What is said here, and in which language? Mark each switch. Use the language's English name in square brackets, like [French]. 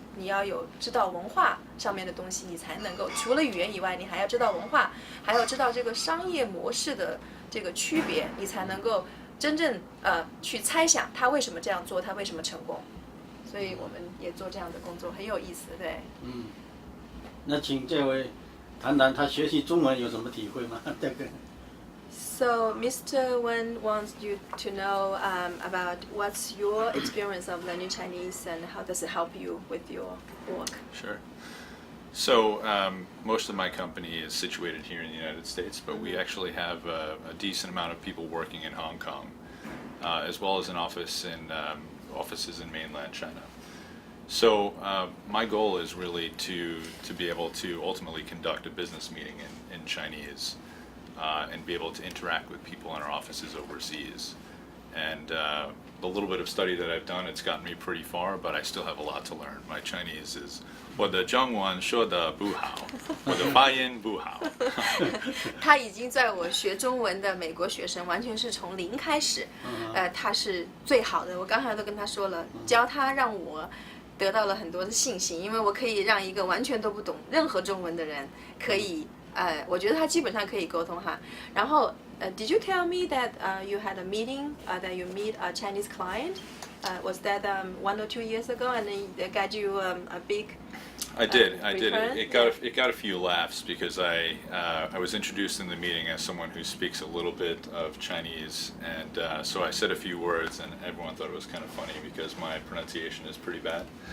[Chinese] 你要有知道文化上面的东西，你才能够除了语言以外，你还要知道文化，还要知道这个商业模式的这个区别，你才能够真正去猜想他为什么这样做，他为什么成功。所以我们也做这样的工作，很有意思，对。那请这位谈谈他学习中文有什么体会吗？这个。 [English] So Mr. Wen wants you to know about what's your experience of learning Chinese and how does it help you with your work? Sure. So most of my company is situated here in the United States, but we actually have a decent amount of people working in Hong Kong, as well as an offices in mainland China. So my goal is really to be able to ultimately conduct a business meeting in Chinese. And be able to interact with people in our offices overseas. And the little bit of study that I've done, it's gotten me pretty far, but I still have a lot to learn. My Chinese is [Chinese] 我的中文说得不好，我的发音不好。他已经在我学中文的美国学生，完全是从零开始，他是最好的。我刚才都跟他说了，教他让我得到了很多的信心，因为我可以让一个完全都不懂任何中文的人可以。我觉得他基本上可以沟通哈。然后， [English] Did you tell me that you had a meeting that you meet a Chinese client? Was that 1 or 2 years ago, and then they got you a big? I did. It got a few laughs because I was introduced in the meeting as someone who speaks a little bit of Chinese, and so I said a few words, and everyone thought it was kind of funny because my pronunciation is pretty bad.